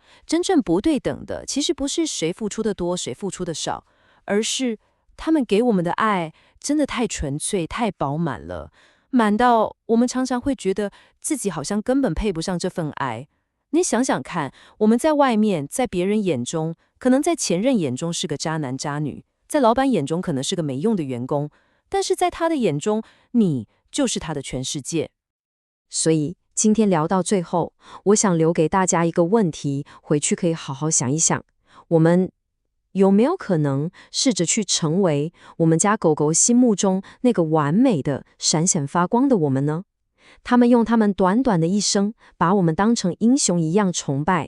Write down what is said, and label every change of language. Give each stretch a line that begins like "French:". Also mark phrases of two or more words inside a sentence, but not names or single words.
Chinese: 真正不對等的，其實不是誰付出的多，誰付出的少，而是他們給我們的愛真的太純粹、太飽滿了，滿到我們常常會覺得自己好像根本配不上這份愛。你想想看，我們在外面，在別人眼中，可能在前任眼中是個渣男渣女，在老闆眼中可能是個沒用的員工，但是在他的眼中，你就是他的全世界。所以今天聊到最後，我想留給大家一個問題，回去可以好好想一想，我們有沒有可能試着去成為我們家狗狗心目中那個完美的、閃閃發光的我們呢？他們用他們短短的一生，把我們當成英雄一樣崇拜。